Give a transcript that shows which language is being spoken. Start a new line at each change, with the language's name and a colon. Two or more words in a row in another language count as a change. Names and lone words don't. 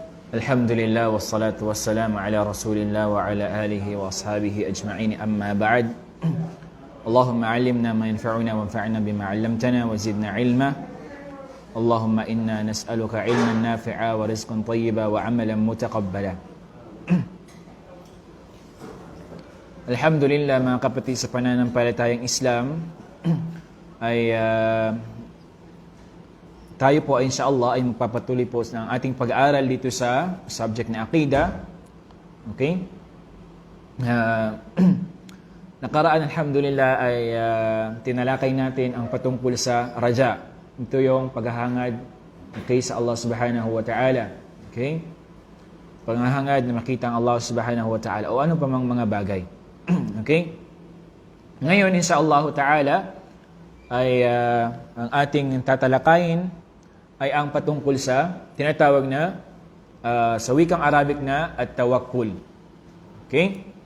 Arabic: الحمد لله والصلاة والسلام على رسول الله وعلى آله وأصحابه أجمعين أما بعد. اللهم علمنا ما ينفعنا وانفعنا بما علمتنا وزدنا علما. اللهم إنا نسألك علما نافعا ورزقا طيبا وعملا متقبلا.
Filipino: Alhamdulillah mga kapatid sa pananampalatayang Islam ay tayo po insyaAllah ay magpapatuloy po ng ating pag-aaral dito sa subject na Aqidah. Okay? Nakaraan alhamdulillah ay tinalakay natin ang patungkol sa raja. Ito yung paghahangad sa
Arabic: الله سبحانه وتعالى.
Filipino: Okay? Paghahangad na makita ang
Arabic: الله سبحانه وتعالى
Filipino: o ano pa mang mga bagay. Okay? Ngayon
Arabic: إن شاء الله تعالى
Filipino: ay ang ating tatalakayin ay ang patungkol sa tinatawag na sa wikang Arabic na at-tawakkul. Okay?